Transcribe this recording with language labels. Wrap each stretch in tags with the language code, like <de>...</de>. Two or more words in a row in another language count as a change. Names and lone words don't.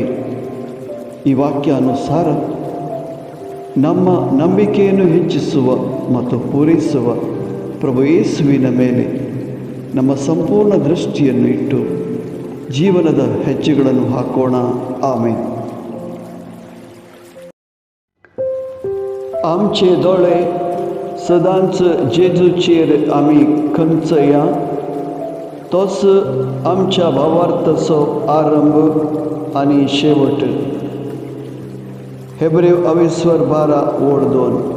<kn>ಈ ವಾಕ್ಯಾನುಸಾರ ನಮ್ಮ ನಂಬಿಕೆಯನ್ನು ಹೆಚ್ಚಿಸುವ ಮತ್ತು ಪೂರೈಸುವ ಪ್ರಭು ಯೇಸುವಿನ ಮೇಲೆ ನಮ್ಮ ಸಂಪೂರ್ಣ ದೃಷ್ಟಿಯನ್ನು ಇಟ್ಟು ಜೀವನದ ಹೆಜ್ಜೆಗಳನ್ನು ಹಾಕೋಣ. ಆಮೇನ್.</kn> <kok>आमचे दोळे सदांच जेजूचेर आमी खंचया, तोच आमच्या भावार्थाचो आरंभ आनी शेवट. हेब्रेव 12:2.</kok>